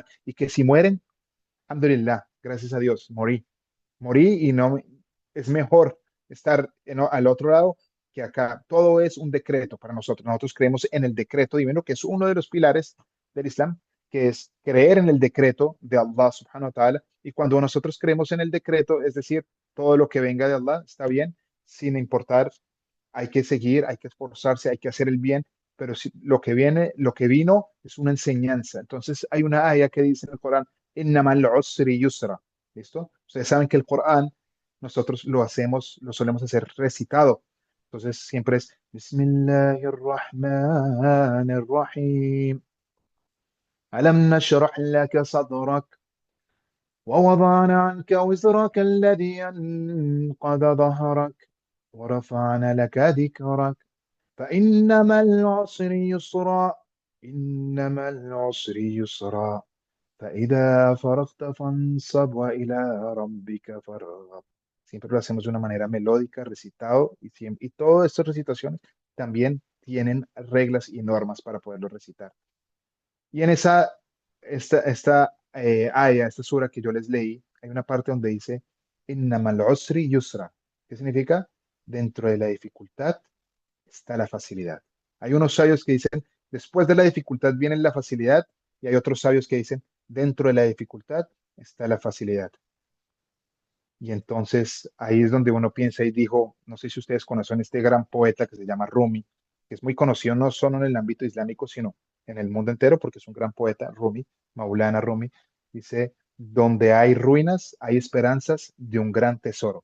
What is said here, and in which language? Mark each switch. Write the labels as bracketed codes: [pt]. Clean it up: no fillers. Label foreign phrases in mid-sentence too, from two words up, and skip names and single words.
[es] Y que si mueren, alhamdulillah, gracias a Dios, morí y no, es mejor estar al otro lado que acá. Todo es un decreto para nosotros. Nosotros creemos en el decreto divino, que es uno de los pilares del Islam, que es creer en el decreto de [ar] الله سبحانه وتعالى, [es] Y cuando nosotros creemos en el decreto, es decir, todo lo que venga de Allah está bien, sin importar, hay que seguir, hay que esforzarse, hay que hacer el bien, pero si, lo que viene, lo que vino es una enseñanza. Entonces hay una aya que dice en el Corán, [ar] "إن مع العسر يسرا". [es] ¿Listo? Ustedes saben que el Corán nosotros lo hacemos, lo solemos hacer recitado. [ar] Entonces siempre es بسم الله الرحمن الرحيم. ألم نشرح لك صدرك ووضعنا عنك وزرك الذي أنقض ظهرك ورفعنا لك ذكرك فإن مع العسر يسرا إن مع العسر يسرا فإذا فرغت فانصب وإلى ربك فارغب. [es] Siempre lo hacemos de una manera melódica, recitado, y todas estas recitaciones también tienen reglas y normas para poderlo recitar. Y en esta aya, esta sura que yo les leí, hay una parte donde dice, [ar] "إن مع العسر يسرا". [es] ¿Qué significa? Dentro de la dificultad está la facilidad. Hay unos sabios que dicen, después de la dificultad viene la facilidad, y hay otros sabios que dicen, dentro de la dificultad está la facilidad. Y entonces ahí es donde uno piensa y dijo, no sé si ustedes conocen este gran poeta que se llama Rumi, que es muy conocido no solo en el ámbito islámico, sino en el mundo entero, porque es un gran poeta, Rumi, Maulana Rumi, dice, donde hay ruinas, hay esperanzas de un gran tesoro.